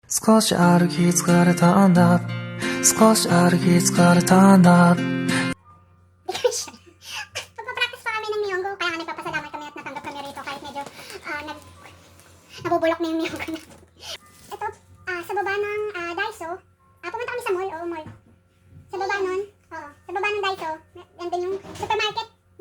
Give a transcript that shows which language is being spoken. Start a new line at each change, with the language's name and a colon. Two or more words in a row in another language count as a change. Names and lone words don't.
Japanese: 少し歩き疲れたんだ。少し歩き疲れたんだ。
Filipino: Magpa-practice pa kami ng Miyonggo, kaya nga nagpapasalamat kami at natanggap kami rito kahit medyo nabubulok na yung Miyonggo na. Ito, sa baba ng Daiso, pumunta kami sa mall, mall. Sa baba nun, sa baba ng Daiso, nandun yung supermarket, no?